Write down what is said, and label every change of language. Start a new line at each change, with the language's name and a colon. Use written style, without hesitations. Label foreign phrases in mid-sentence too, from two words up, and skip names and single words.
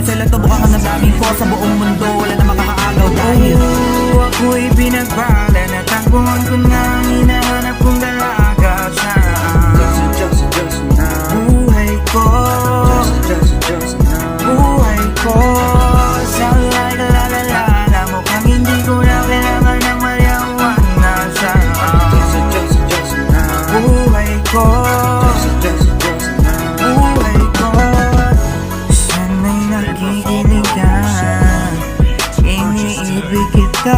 Filipino: Sa ilang tubukan ka ng dami ko sa buong mundo. Wala na makakaagaw dahil Oh, ako'y pinagpala na tagpuan ko na ang hinahanap kong dalaga siya. Buhay ko, buhay ko.
English: Sound like a la-la-la-la.
Filipino: Mukhang hindi ko na kailangan ng marijuana siya. Buhay ko, buhay ko. Sana'y nakikinig ka, iniibig kita.